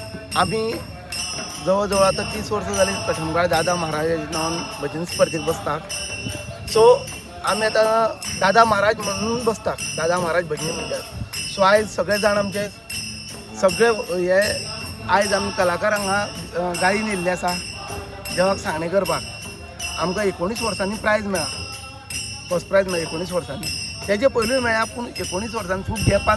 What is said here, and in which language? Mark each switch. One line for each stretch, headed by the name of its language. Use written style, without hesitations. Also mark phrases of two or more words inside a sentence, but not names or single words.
Marathi: आम्ही जवळजवळ आता 30 वर्ष झाली कठमगाळ दादा महाराज नावान भजन स्पर्धेत बसतात. सो आम्ही आता दादा महाराज म्हणून बसतात, दादा महाराज भजनी मंडळ.
Konkani: सो आयज सगळे जाण आमचे सगळे हे आयज आमी कलाकार हांगा गायन येयल्ले आसा देवाक सांगणे करपाक. आमकां 19 वर्सांनी प्रायज मेळ्ळा,
English: first prize
Konkani: मेळ्ळा 19 वर्सांनी. तेजे पयलूय मेळ्ळा पूण 19 वर्सांनी खूब गॅपान.